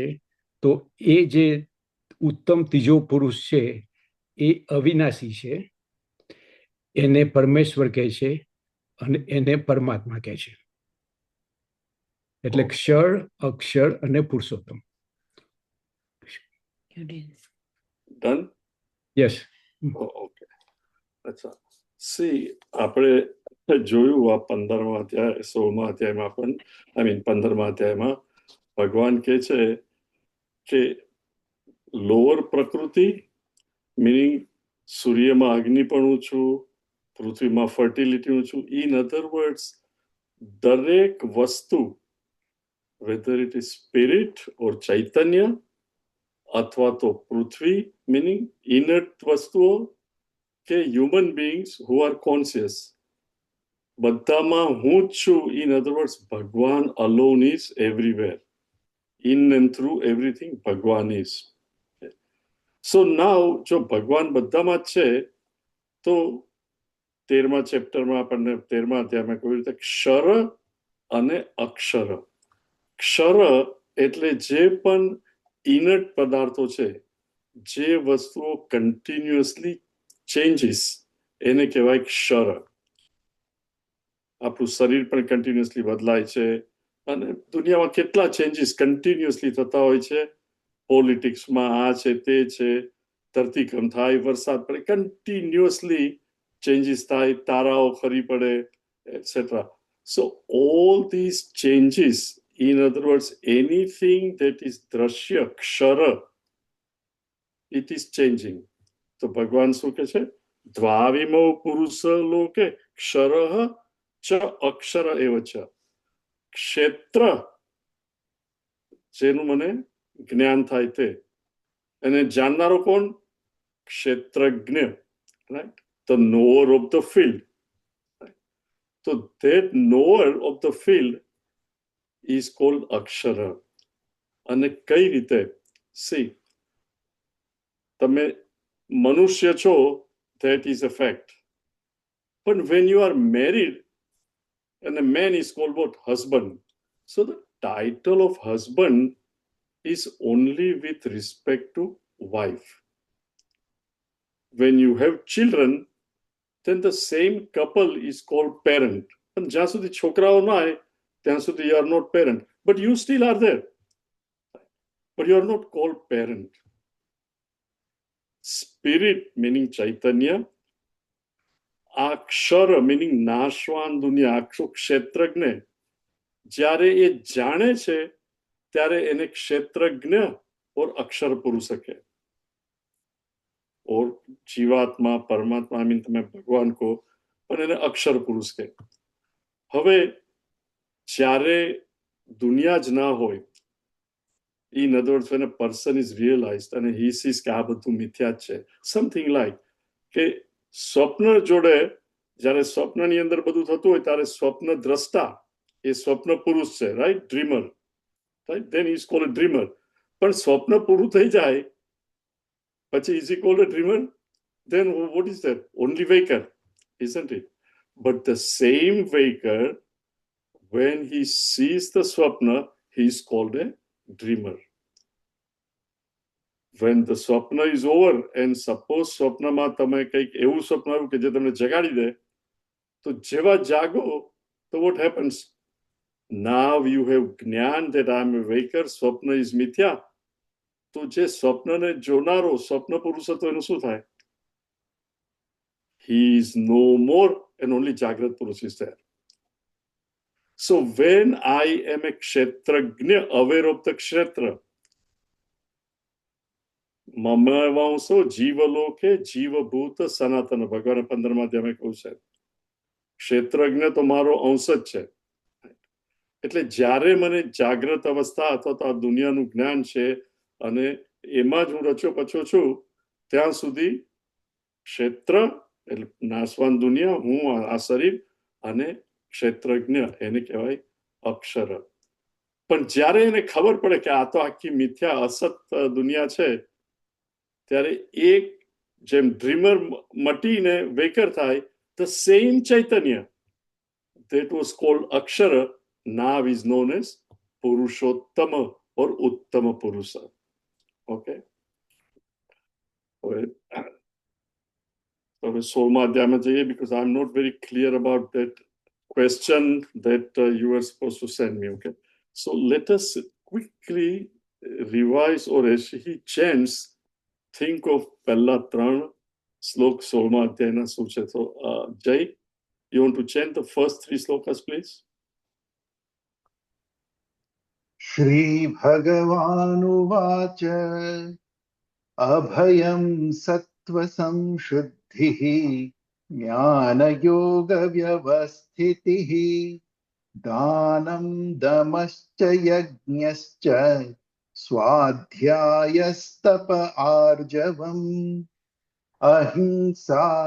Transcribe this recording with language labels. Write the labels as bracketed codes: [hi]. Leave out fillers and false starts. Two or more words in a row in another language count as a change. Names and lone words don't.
[gu] તો એ જે ઉત્તમ ત્રીજો પુરુષ છે એ અવિનાશી છે. એને પરમેશ્વર કહે છે અને એને પરમાત્મા કહે છે. એટલે ક્ષર, અક્ષર અને પુરુષોત્તમ. [en] Done? Yes. Oh, okay. [gu] અચ્છા, સી આપણે જોયું આ 15મા અધ્યાય 16મા અધ્યાયમાં પણ 15મા અધ્યાયમાં ભગવાન કહે છે કે લોઅર પ્રકૃતિ meaning સૂર્યમાં અગ્નિ પણ ઊંચું, પૃથ્વીમાં ફર્ટિલિટી ઊંચું. [en] in other words, [gu] દરેક વસ્તુ [en] whether it is spirit or [gu] ચૈતન્ય અથવા તો પૃથ્વી [en] meaning inert [gu] વસ્તુઓ કે [en] human beings who are conscious, [gu] બધામાં હું જ છું. [en] In other words, ભગવાન alone is everywhere. In and through everything, ભગવાન is. So now, [gu] જો ભગવાન બધામાં જ છે, તો 13મા ચેપ્ટરમાં આપણને 13મા અધ્યાયમાં કહ્યું રીતે ક્ષર અને અક્ષર. ક્ષર એટલે જે પણ ઇનર્ટ પદાર્થો છે, જે વસ્તુઓ [en] continuously changes, [gu] એને કહેવાય ક્ષર. આપણું શરીર પણ કન્ટિન્યુઅસલી બદલાય છે અને દુનિયામાં કેટલા [en] changes continuously [gu] થતા હોય છે. પોલિટિક્સમાં આ છે, તે છે, ધરતીકંપ થાય, વરસાદ પડે, [en] continuously changes [gu] થાય, તારાઓ ખરી પડે, એટસેટ્રા. [en] so all these changes, in other words, anything that is [gu] દ્રશ્ય, ક્ષર, [en] it is changing. [gu] તો ભગવાન શું કહે છે? [sa] દ્વાવિમો પુરુષ લોકે ક્ષરઃ ચ અક્ષર એવ ચ. [gu] ક્ષેત્ર જેનું મને જ્ઞાન થાય તે, અને જાણનારો કોણ? [en] ક્ષેત્રજ્ઞ, right? the knower of the field. તો that knower of the field is called અક્ષર. [gu] અને કઈ રીતે? સી, તમે મનુષ્ય છો, [en] that is a fact. But when you are married, and a man is called what? Husband. So the title of husband is only with respect to wife. When you have children, then the same couple is called parent. And [gu] જ્યાં સુધી છોકરાઓ ના હોય ત્યાં સુધી [en] you are not parent, but you still are there, but you are not called parent. Spirit meaning chaitanya, [gu] અક્ષર meaning નાશવાન દુનિયા, આખું ક્ષેત્રજ્ઞ, જ્યારે એ જાણે છે ત્યારે એને ક્ષેત્રજ્ઞ और અક્ષર પુરુષ કહે. और જીવાત્મા, પરમાત્મા, [en] I mean [gu] તમે ભગવાન કહો, પણ એને અક્ષર પુરુષ કહે. હવે જ્યારે દુનિયા જ ના હોય, [en] in other words, when a person is realized and he sees [gu] કે આ બધું મિથ્યા જ છે, [en] something like [gu] કે સ્વપ્ન જોડે, જ્યારે સ્વપ્નની અંદર બધું થતું હોય ત્યારે સ્વપ્ન દ્રષ્ટા એ સ્વપ્ન પુરુષ છે, રાઈટ? [en] Dreamer, right? Then is called a dreamer. [gu] પણ સ્વપ્ન પૂરું થઈ જાય પછી [en] is he called a dreamer? Then what is that? Only waker, isn't it? But the same waker, when he sees the swapna, he is called a dreamer. When the swapna is over, and suppose [gu] સ્વપ્નમાં તમે કંઈક એવું સ્વપ્ન આવ્યું કે જે તમને જગાડી દે, તો જેવા જાગો, તો [en] what happens? Now you have જ્ઞાન that I am a waker, [gu] સ્વપ્ન is મિથ્યા. તો જે સ્વપ્નને જોનારો સ્વપ્ન પુરુષ હતો એનું શું થાય? [en] He is no more, and only [gu] જાગ્રત પુરુષ [en] is there. So when I am a kshetrajna, aware of the kshetra, [gu] મમ વાંસો જીવલોકે જીવભૂત સનાતન, ભગવાન 15મા અધ્યાયમાં કહ્યું છે ક્ષેત્રજ્ઞ તો મારો અંશ જ છે. એટલે જ્યારે મને જાગ્રત અવસ્થા અથવા તો આ દુનિયાનું જ્ઞાન છે અને એમાં જ હું રચ્યો પચ્યો છું, ત્યાં સુધી ક્ષેત્ર એટલે નાશવાન દુનિયા, હું આ શરીર, અને ક્ષેત્રજ્ઞ એને કહેવાય અક્ષર. પણ જ્યારે એને ખબર પડે કે આ તો આખી મિથ્યા અસત દુનિયા છે, ત્યારે એક જેમ ડ્રીમર મટીને વેકર થાય, [en] the same chaitanya that was called akshara now is known as purushottama or [gu] ઉત્તમ પુરુષ. Okay, હવે 16મા અધ્યાયમાં જઈએ, [en] because I'm not very clear about that question that you were supposed to send me. Okay, so let us quickly revise, or as he chants, think of [gu] પહેલા 3 શ્લોક 16મા અધ્યાયના શું છે. [en] So Jay, you want to chant the first 3 slokas, please? [sa] श्री भगवानुवाच अभयं सत्त्वसंशुद्धिः ज्ञानयोगव्यवस्थितिः दानं दमश्च यज्ञश्च स्वाध्यायस्तप आर्जवम् अहिंसा